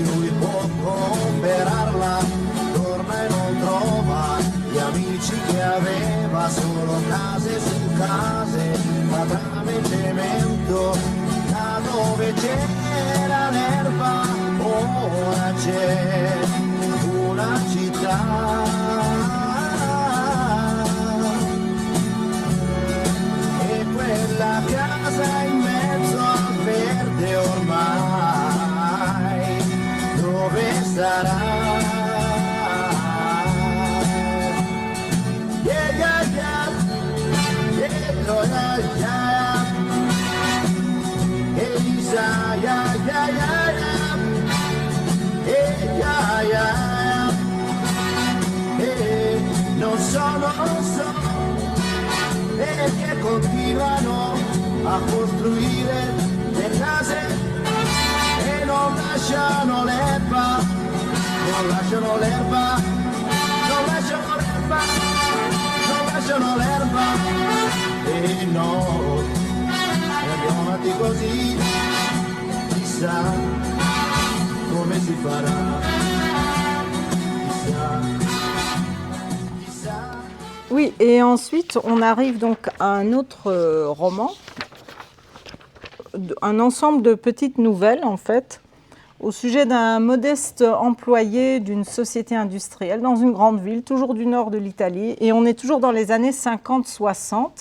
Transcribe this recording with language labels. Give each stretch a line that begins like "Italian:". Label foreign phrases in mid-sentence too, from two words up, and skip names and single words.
Italian: lui può comprarla, torna e non trova gli amici che aveva, solo case su case, patrame e cemento, da dove c'era l'erba ora c'è una città e quella casa in mezzo al verde ormai dove sarà? Yeah, yeah, yeah. Yeah, oh, yeah, yeah. Elisa, yeah, yeah, yeah, yeah. Yeah, yeah. Non so perché continuano a costruire le case e non lasciano l'erba, non lasciano l'erba, non lasciano l'erba, non lasciano l'erba e no, andiamo avanti così, chissà come si farà, chissà, chissà.
French: Oui, et ensuite on arrive donc à un autre roman, un ensemble de petites nouvelles en fait, au sujet d'un modeste employé d'une société industrielle dans une grande ville, toujours du nord de l'Italie, et on est toujours dans les années 50-60.